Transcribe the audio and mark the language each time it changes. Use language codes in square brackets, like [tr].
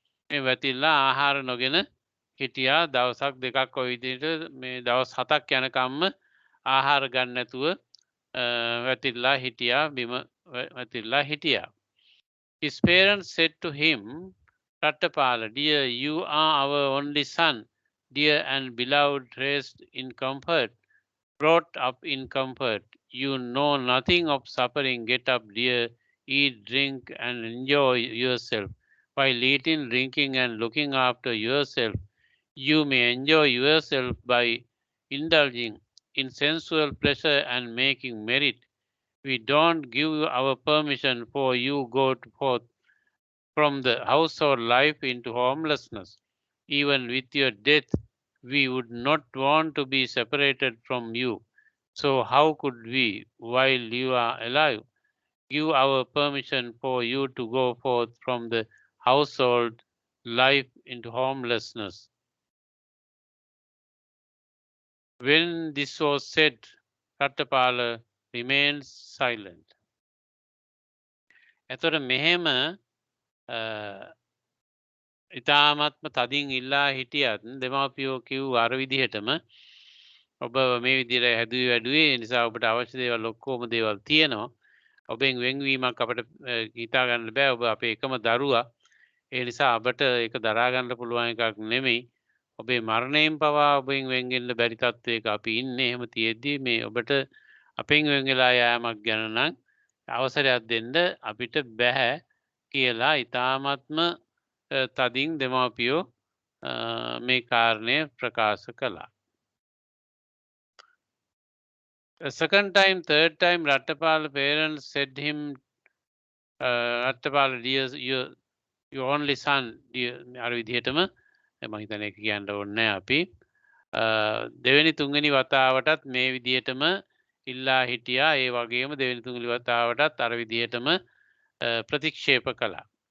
[si] මේ වැතිරලා ආහාර නොගෙන හිටියා දවසක් දෙකක් ඔය විදිහට මේ දවස් 7ක් යනකම්ම ආහාර ගන්න නැතුව වැතිරලා හිටියා බිම වැතිරලා හිටියා. [en] His parents said to him, Rattapala, dear, you are our only son, dear and beloved, raised in comfort, brought up in comfort. You know nothing of suffering. Get up, dear, eat, drink, and enjoy yourself. While eating, drinking, and looking after yourself, you may enjoy yourself by indulging in sensual pleasure and making merit. We don't give our permission for you go forth from the household life into homelessness. Even with your death, we would not want to be separated from you. So how could we, while you are alive, give our permission for you to go forth from the household life into homelessness? When this was said, Rattapala remained silent. [si] එතකොට මෙහෙම ඉතාමත්ම තදින් ඉල්ලා හිටියත් දෙමාපියෝ කිව් අර විදිහටම ඔබ මේ විදිහට හැදුවේ වැඩුවේ නිසා ඔබට අවශ්‍ය දේවල් ඔක්කොම දේවල් තියෙනවා. ඔබෙන් වෙන්වීමක් අපිට හිතා ගන්න බෑ. ඔබ අපේ එකම දරුවා. ඒ නිසා අපට ඒක දරා ගන්න පුළුවන් එකක් නෙමෙයි. ඔබේ මරණයෙන් පවා ඔබෙන් වෙන් වෙන්න බැරි තත්වයක අපි ඉන්නේ. එහෙම තියෙද්දි මේ ඔබට අපෙන් වෙන් වෙලා යෑමක් ගැන නම් අවසරයක් දෙන්න අපිට බෑ කියලා ඉතාමත්ම තදින් දෙමාපියෝ මේ කාරණය ප්‍රකාශ කළා. [en] A second time, third time, Rattapala parents said him, Rattapala, dear, your only son, dear, [si] අර විදිහටම මම හිතන්නේ ඒක කියන්න ඕනේ අපි. දෙවෙනි තුන්වෙනි වතාවටත් මේ විදිහටම ඉල්ලා හිටියා. ඒ වගේම දෙවෙනි තුන්වෙනි වතාවටත් අර විදිහටම ප්‍රතික්ෂේප කළා.